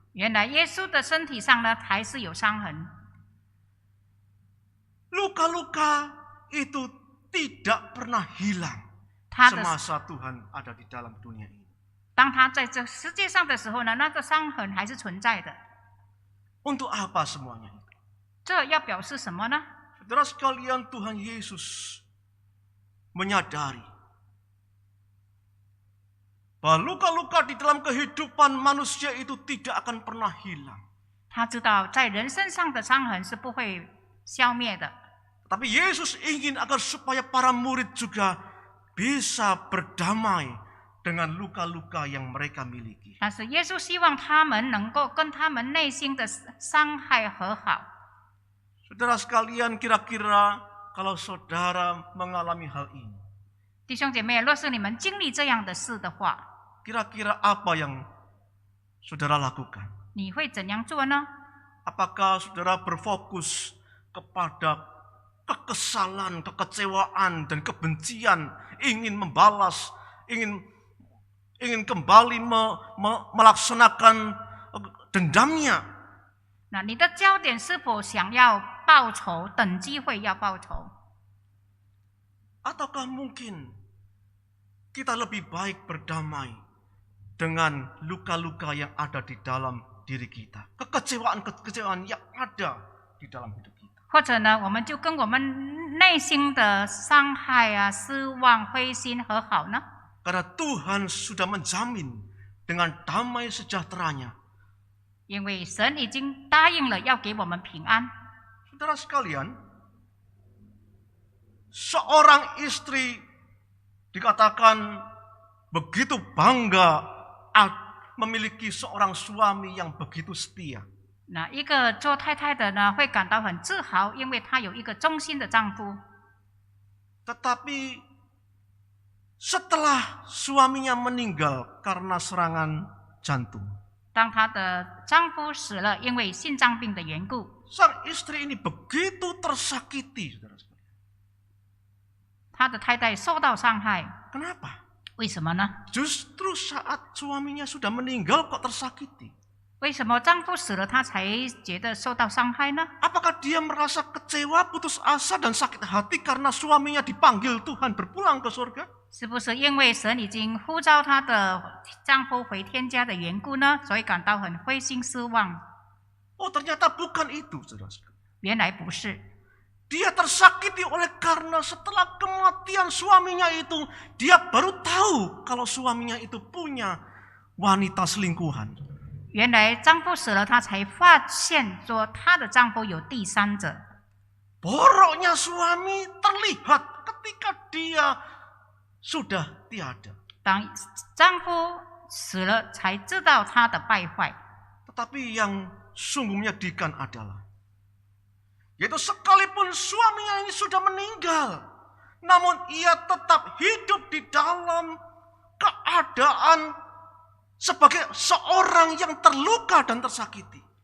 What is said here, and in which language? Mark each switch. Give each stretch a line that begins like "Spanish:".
Chinese: 原来耶稣的身体上呢，还是有伤痕。
Indonesian: Luka-luka itu tidak pernah hilang
Chinese: 他的
Indonesian: semasa Tuhan ada di dalam dunia ini.
Chinese: 当他在这世界上的时候呢，那个伤痕还是存在的。
Indonesian: Untuk apa semuanya itu?
Chinese: 这要表示什么呢？
Indonesian: Saudara sekalian, Tuhan Yesus menyadari bahwa luka-luka di dalam kehidupan manusia itu tidak akan pernah hilang.
Chinese: 他知道在人身上的伤痕是不会消灭的。
Indonesian: Tapi Yesus ingin agar supaya para murid juga bisa berdamai dengan luka-luka yang mereka miliki.
Chinese: 但是耶稣希望他们能够跟他们内心的伤害和好。
Indonesian: Saudara sekalian, kira-kira kalau saudara mengalami hal ini,
Chinese: 弟兄姐妹，若是你们经历这样的事的话，
Indonesian: kira-kira apa yang saudara lakukan?
Chinese: 你会怎样做呢？
Indonesian: Apakah saudara berfokus kepada kekesalan, kekecewaan, dan kebencian, ingin membalas, ingin kembali melaksanakan dendamnya?
Chinese: 那你的焦点是否想要报仇，等机会要报仇？
Indonesian: Ataukah mungkin kita lebih baik berdamai dengan luka-luka yang ada di dalam diri kita, kekecewaan-kekecewaan yang ada di dalam hidup kita?
Chinese: 或者呢，我们就跟我们内心的伤害啊、失望、灰心和好呢？
Indonesian: Karena Tuhan sudah menjamin dengan damai sejahteranya.
Chinese: 因为神已经答应了要给我们平安。
Indonesian: Saudara sekalian, seorang istri dikatakan begitu bangga memiliki seorang suami yang begitu setia.
Chinese: 那一个做太太的呢，会感到很自豪，因为她有一个忠心的丈夫。
Indonesian: Tetapi setelah suaminya meninggal karena serangan jantung,
Chinese: 当她的丈夫死了，因为心脏病的缘故，
Indonesian: sang istri ini begitu tersakiti. Saudara sekalian.
Chinese: 她的太太受到伤害。
Indonesian: Kenapa?
Chinese: 为什么呢？
Indonesian: Justru saat suaminya sudah meninggal kok tersakiti.
Chinese: 为什么丈夫死了，她才觉得受到伤害呢？
Indonesian: Apakah dia merasa kecewa, putus asa, dan sakit hati karena suaminya dipanggil Tuhan berpulang ke surga?
Chinese: 是不是因为神已经呼召她的丈夫回天家的缘故呢？所以感到很灰心失望？
Indonesian: Oh, ternyata bukan itu, saudara sekalian.
Chinese: 原来不是，
Indonesian: Dia tersakiti oleh karena setelah kematian suaminya itu, dia baru tahu kalau suaminya itu punya wanita selingkuhan.
Chinese: 原来丈夫死了，她才发现说她的丈夫有第三者。
Indonesian: Boroknya suami terlihat ketika dia sudah tiada.
Chinese: 当丈夫死了，才知道他的败坏。
Indonesian: Tetapi yang sungguh menyedihkan adalah, yaitu sekalipun suaminya ini sudah meninggal, namun ia tetap hidup di dalam keadaan sebagai seorang yang terluka dan tersakiti.